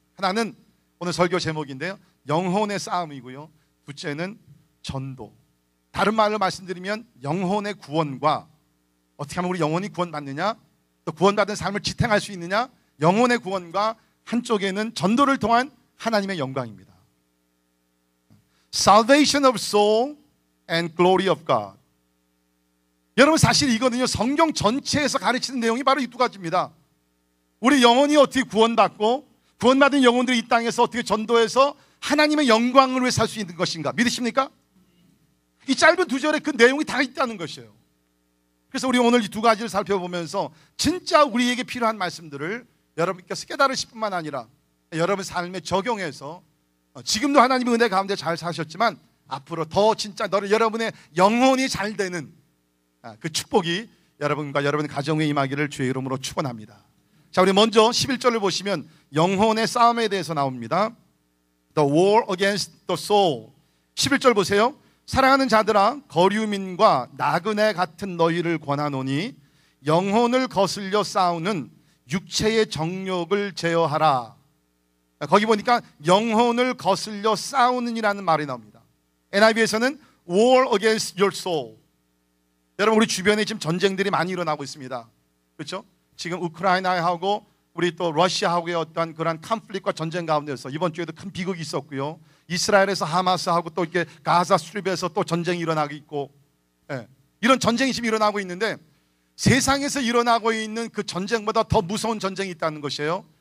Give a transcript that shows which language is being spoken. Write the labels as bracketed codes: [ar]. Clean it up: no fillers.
[ko] 하나는 오늘 설교 제목인데요, 영혼의 싸움이고요. 둘째는 전도. 다른 말로 말씀드리면 영혼의 구원과 어떻게 하면 우리 영혼이 구원받느냐, 또 구원받은 삶을 지탱할 수 있느냐, 영혼의 구원과 한쪽에는 전도를 통한 하나님의 영광입니다. [en] Salvation of soul and glory of God. [ko] 여러분, 사실 이거는요, 성경 전체에서 가르치는 내용이 바로 이 두 가지입니다. 우리 영혼이 어떻게 구원받고 구원받은 영혼들이 이 땅에서 어떻게 전도해서 하나님의 영광을 위해 살 수 있는 것인가 믿으십니까? 이 짧은 두 절에 그 내용이 다 있다는 것이에요. 그래서 우리 오늘 이 두 가지를 살펴보면서 진짜 우리에게 필요한 말씀들을 여러분께서 깨달으실 뿐만 아니라 여러분 삶에 적용해서 지금도 하나님의 은혜 가운데 잘 사셨지만 앞으로 더 진짜 여러분의 영혼이 잘 되는 그 축복이 여러분과 여러분의 가정에 임하기를 주의 이름으로 축원합니다. 자, 우리 먼저 11절을 보시면 영혼의 싸움에 대해서 나옵니다. [en] The war against the soul. [ko] 11절 보세요. 사랑하는 자들아, 거류민과 나그네 같은 너희를 권하노니 영혼을 거슬려 싸우는 육체의 정욕을 제어하라. 거기 보니까 영혼을 거슬려 싸우는이라는 말이 나옵니다. [en] NIV에서는 war against your soul. [ko] 여러분, 우리 주변에 지금 전쟁들이 많이 일어나고 있습니다. 그렇죠? 지금 우크라이나하고 우리 또 러시아하고의 어떤 그런 컨플릭트와 전쟁 가운데서 이번 주에도 큰 비극이 있었고요. 이스라엘에서 하마스하고 또 이렇게 가자 스트립에서 또 전쟁이 일어나고 있고, 이런 전쟁이 지금 일어나고 있는데 세상에서 일어나고 있는 그 전쟁보다 더 무서운 전쟁이 있다는 것이에요.